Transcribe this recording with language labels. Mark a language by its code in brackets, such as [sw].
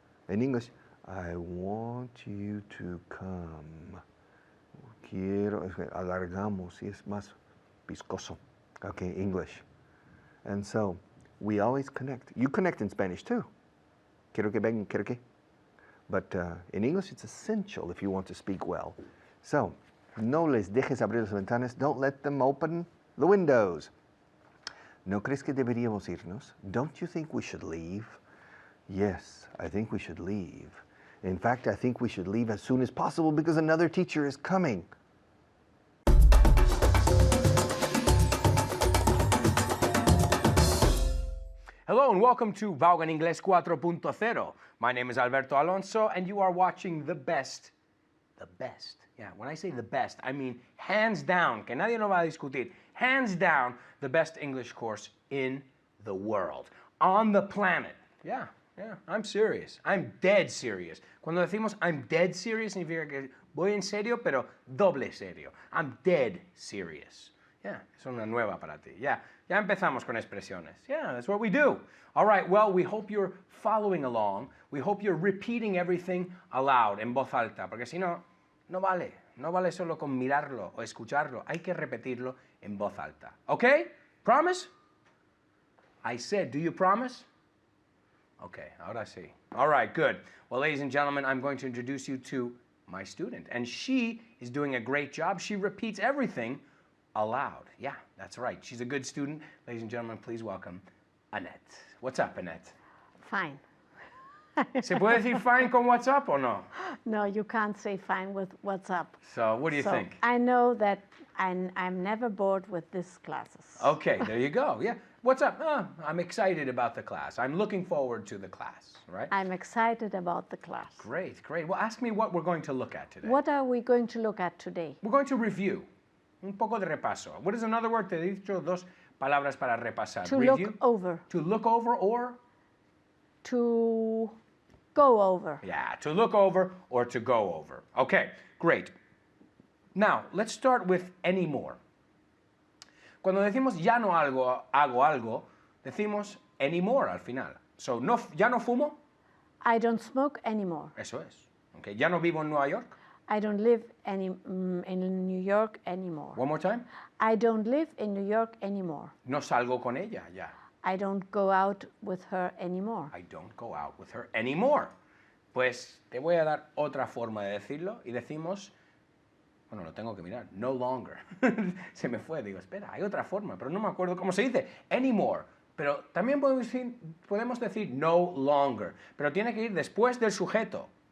[en] In English, I want you to come. [es] Quiero, alargamos y es más viscoso. [en] Okay, English. And so, we always connect. You connect in Spanish too. [es] Quiero que vengan, quiero que. [en] But in English, it's essential if you want to speak well. [es] So, no les dejes abrir las ventanas. [en] Don't let them open the windows. [es] ¿No crees que deberíamos irnos? [en] Don't you think we should leave? Yes, I think we should leave. In fact, I think we should leave as soon as possible because another teacher is coming. Hello and welcome to Vaughan Inglés 4.0. My name is Alberto Alonso and you are watching the best. Yeah, when I say the best, I mean hands down, [es] que nadie lo va a discutir, [en] hands down, the best English course in the world, on the planet. Yeah, I'm serious. I'm dead serious. [es] Cuando decimos [en] I'm dead serious, [es] significa que voy en serio, pero doble serio. [en] I'm dead serious. Yeah, [es] es una nueva para ti. Ya empezamos con expresiones. [en] Yeah, that's what we do. All right, well, we hope you're following along. We hope you're repeating everything aloud, [es] en voz alta, porque si no, no vale. No vale solo con mirarlo o escucharlo. Hay que repetirlo en voz alta. [en] Okay? Promise? I said, do you promise? Okay, [es] ahora sí. [en] All right, good. Well, ladies and gentlemen, I'm going to introduce you to my student. And she is doing a great job. She repeats everything aloud. Yeah, that's right. She's a good student. Ladies and gentlemen, please welcome Annette. What's up, Annette? Fine. [es] ¿Se puede decir fine con what's up or no? [en] No, you can't say fine with what's up. So, what do you think? I know that I'm never bored with these classes. Okay, there you go. Yeah. What's up? I'm excited about the class. I'm looking forward to the class, right? I'm excited about the class. Great. Well, ask me what we're going to look at today. What are we going to look at today? We're going to review. [es] Un poco de repaso. [en] What is another word? [es] Te he dicho 2 palabras para repasar. [en] To review. Look over. To look over or? To go over. Yeah, to look over or to go over. Okay, great. Now, let's start with anymore. [es] Cuando decimos ya no hago algo, decimos anymore al final. So, ya no fumo. [en] I don't smoke anymore. [es] Eso es. Okay. Ya no vivo en Nueva York. [en] I don't live in New York anymore. One more time. I don't live in New York anymore. [es] No salgo con ella ya. [en] I don't go out with her anymore. I don't go out with her anymore. [es] Pues te voy a dar otra forma de decirlo y decimos, bueno, lo tengo que mirar, no longer. Se me fue, digo, espera, hay otra forma, pero no me acuerdo cómo se dice, anymore. Pero también podemos decir no longer, pero tiene que ir después del sujeto.